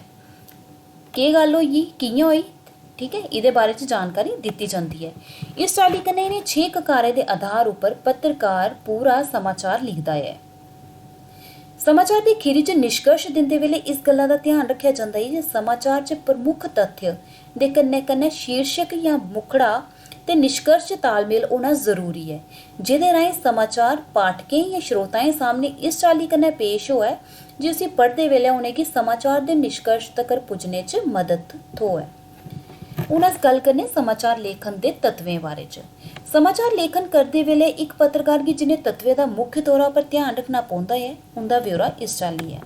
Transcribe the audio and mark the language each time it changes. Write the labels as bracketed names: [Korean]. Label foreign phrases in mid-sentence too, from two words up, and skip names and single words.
[Dogri] केह् गल्ल होई, कि'यां होई, ठीक है, एह्दे बारे च जानकारी दित्ती जंदी है। इस चाल्ली कन्नै इ'नें 6 ककारें दे आधार उप्पर पत्रकार पूरा समाचार लिखदा है। समाचार दी खीरी च निष्कर्श दिंदे वेले इस गल्ला दा ध्यान रक्खेआ जंदा है जे समाचार च प्रमुख तथ्य दे कन्नै कन्नै शीर्षक या मुखड़ा ते निष्कर्श च तालमेल होना जरूरी है, जेह्दे राहें समाचार पाठकें या श्रोताएं सामने इस चाल्ली कन्नै पेश होऐ जे उसी पढ़दे वेले उ'नेंगी समाचार दे निष्कर्श तक्कर पुज्जने च मदद थ्होऐ। हून अस गल्ल करने समाचार लेखन दे तत्वें बारे च। समाचार लेखन करदे वेले इक पत्रकार गी जिनें तत्वें दा मुख्य तौरा पर ध्यान रखना पौंदा है, उं'दा ब्यौरा इस चाल्ली है।